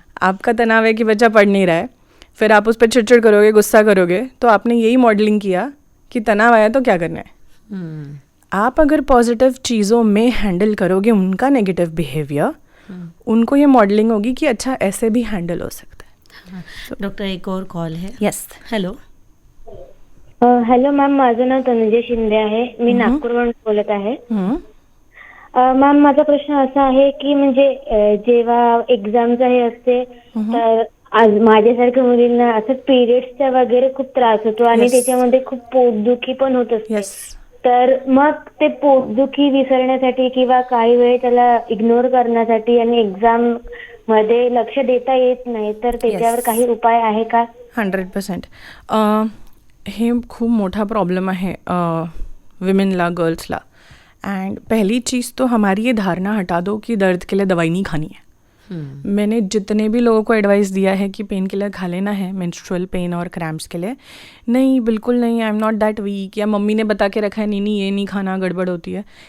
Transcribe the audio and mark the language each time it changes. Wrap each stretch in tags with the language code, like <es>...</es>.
<hi>आपका तनाव है कि बच्चा पढ़ नहीं रहा है, फिर आप उस पर चिड़चिड़ करोगे, गुस्सा करोगे, तो आपने यही मॉडलिंग किया कि तनाव आया तो क्या करना है. आप अगर पॉजिटिव चीज़ों में हैंडल करोगे उनका नेगेटिव बिहेवियर, उनको ये मॉडलिंग होगी कि अच्छा ऐसे भी हैंडल हो सकता है. डॉक्टर एक और कॉल है.</hi> <en>Yes. Hello.</en> <mr>हॅलो मॅम, माझं नाव तनुजा शिंदे आहे. मी नागपूरवरून बोलत आहे. मॅम, माझा प्रश्न असा आहे की म्हणजे जेव्हा एक्झाम्स हे असते तर आज माझ्यासारख्या मुलींना असं पिरियड्सचा वगैरे खूप त्रास होतो आणि त्याच्यामध्ये खूप पोटदुखी पण होत असते. तर मग ते पोटदुखी विसरण्यासाठी किंवा काही वेळ त्याला इग्नोर करण्यासाठी आणि एक्झाम मध्ये लक्ष देता येत नाही, तर त्याच्यावर काही उपाय आहे का?</mr> <en>100%.</en> <mr>हे खूप मोठा प्रॉब्लेम आहे विमेनला, गर्ल्सला.</mr> <hi>एंड पहली चीज़ तो हमारी ये धारणा हटा दो कि दर्द के लिए दवाई नहीं खानी है. मैंने जितने भी लोगों को एडवाइस दिया है कि पेन किलर खा लेना है मेंस्ट्रुअल पेन और क्रैम्प्स के लिए, नहीं, बिल्कुल नहीं,</hi> <en>I am not that weak,</en> <hi>या मम्मी ने बता के रखा है नहीं ये नहीं खाना, गड़बड़ होती है.</hi>